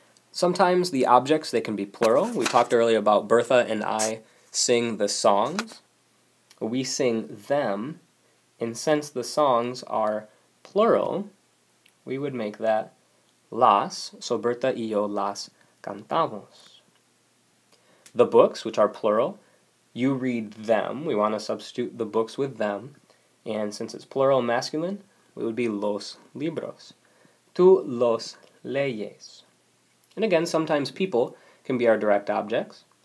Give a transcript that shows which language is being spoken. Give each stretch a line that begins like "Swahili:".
English: Sometimes the objects, they can be plural. We talked earlier about Bertha and I sing the songs. We sing them, and since the songs are plural, we would make that las.
Spanish: So Bertha y yo las cantamos.
English: The books, which are plural, you read them. We want to substitute the books with them. And since it's plural masculine, it would be los libros.
Spanish: Tú los leyes.
English: And again, sometimes people can be our direct objects.